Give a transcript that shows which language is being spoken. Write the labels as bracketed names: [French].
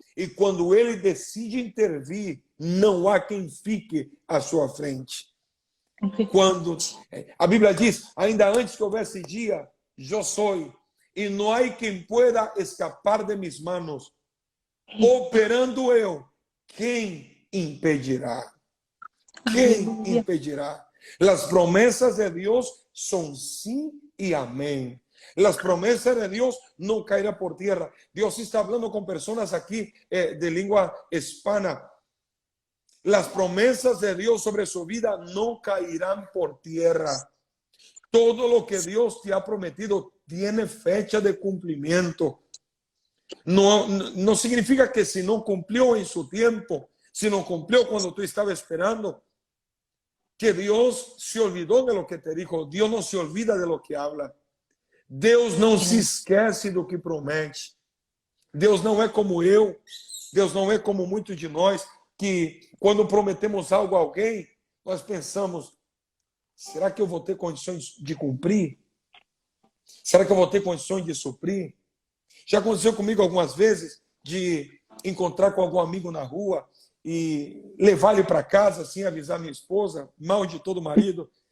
[Portuguese] E quando Ele decide intervir, não há quem fique à sua frente. Quando a Bíblia diz: ainda antes que houvesse dia, eu sou, e não há quem [Spanish] pueda escapar de mis manos. [Portuguese] Operando eu, quem impedirá? Quem impedirá? [Spanish] Las promesas de Dios son sí y amén. Las promesas de Dios no caerán por tierra. Dios está hablando con personas aquí de lengua hispana. Las promesas de Dios sobre su vida no caerán por tierra. Todo lo que Dios te ha prometido tiene fecha de cumplimiento. No significa que si no cumplió en su tiempo, si no cumplió cuando tú estabas esperando, que Dios se olvidó de lo que te dijo. Dios no se olvida de lo que habla. [Portuguese] Deus não se esquece do que promete. Deus não é como eu. Deus não é como muitos de nós, que quando prometemos algo a alguém, nós pensamos: será que eu vou ter condições de cumprir? Será que eu vou ter condições de suprir? Já aconteceu comigo algumas vezes de encontrar com algum amigo na rua e levar ele para casa sem avisar minha esposa, mal de todo marido.